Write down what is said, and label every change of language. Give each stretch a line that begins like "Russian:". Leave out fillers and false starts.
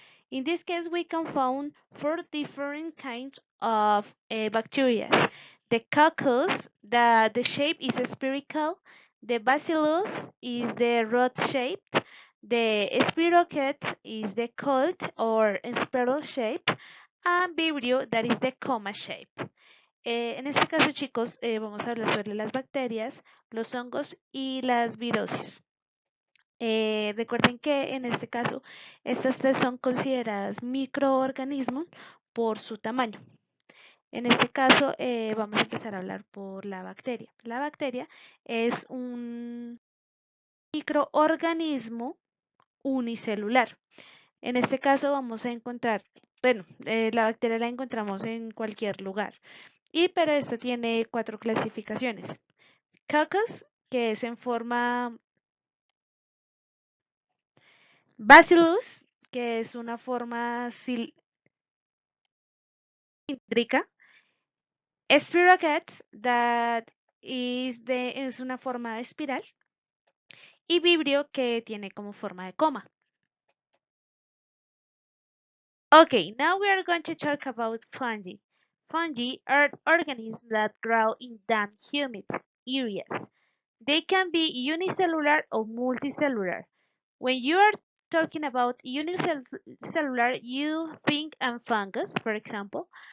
English: In this case, we can find four different kinds of bacteria. The coccus, that the shape is spherical. The bacillus is the rod shaped. The spirochete is the coiled or spiral shape. And vibrio, that is the coma shape.
Spanish: En este caso, chicos, vamos a hablar sobre las bacterias, los hongos y las virosis. Recuerden que en este caso, estas tres son consideradas microorganismos por su tamaño. En este caso, vamos a empezar a hablar por la bacteria. La bacteria es un microorganismo unicelular. En este caso vamos a encontrar, bueno, la bacteria la encontramos en cualquier lugar. Pero esta tiene cuatro clasificaciones. Coccus, que es en forma Bacillus, que es una forma cilíndrica. Spirochetes, that es una forma de espiral. Y Vibrio, que tiene como forma de coma.
English: Okay, now we are going to talk about fungi. Fungi are organisms that grow in damp, humid areas. They can be unicellular or multicellular. When you are talking about unicellular, you think of fungus, for example.